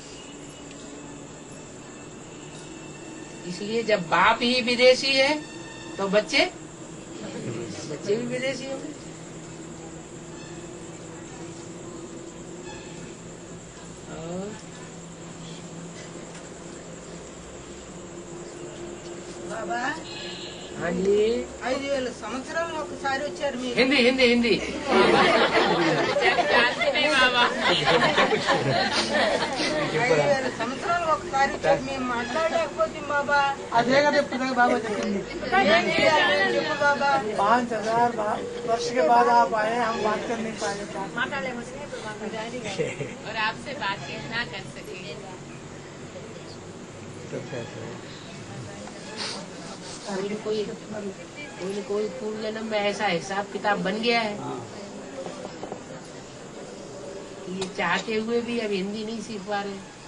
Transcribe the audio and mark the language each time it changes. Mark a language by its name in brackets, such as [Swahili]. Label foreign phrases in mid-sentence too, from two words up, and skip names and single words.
[Hindi] इसलिए जब बाप ही विदेशी है तो बच्चे भी विदेशी होंगे। బాబా हाँ जी [Telugu] 5,000 సంవత్సరాలు ఒకసారి వచ్చారు మీరు. [Hindi] हिंदी हिंदी हिंदी जानते नहीं बाबा। [Telugu] 5,000 సంవత్సరాలు ఒకసారి వచ్చారు, మేము మాట్లాడలేకపోతే బాబా. అదే కదా ఇప్పుడు బాబా చెప్పింది. ఏం చేయాలి చెప్పు బాబా. [Hindi] 5,000 वर्ष के बाद आप आए, हम बात कर नहीं पाए। और आपसे बातचीत ना कर सके। कोई पूर्व जन्म में ऐसा हिसाब किताब बन गया है कि ये चाहते हुए भी अब हिंदी नहीं सीख पा रहे।